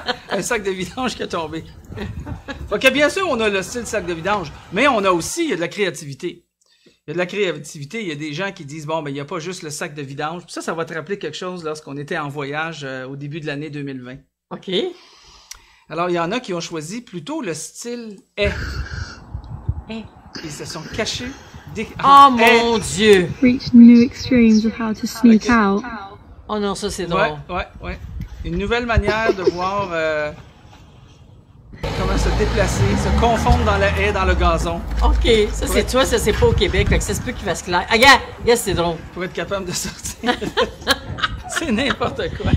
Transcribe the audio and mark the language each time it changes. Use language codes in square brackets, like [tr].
[fr] Un sac de vidange qui est tombé. Fait que bien sûr, on a le style sac de vidange, mais on a aussi, il y a de la créativité. Il y a de la créativité, il y a des gens qui disent, bon, ben, il n'y a pas juste le sac de vidange. Puis ça va te rappeler quelque chose lorsqu'on était en voyage au début de l'année 2020. OK. Alors, il y en a qui ont choisi plutôt le style haie. Ils se sont cachés. Oh mon Dieu! [en] Reach new extremes of how to sneak out. [fr] Oh non, ça c'est drôle. Ouais. Une nouvelle manière de voir comment se déplacer, se confondre dans la haie, dans le gazon, OK, ça c'est toi, ça c'est pas au Québec, fait que ça se peut qu'il fasse clair. Ah, regarde, c'est drôle. pour être capable de sortir. C'est n'importe quoi.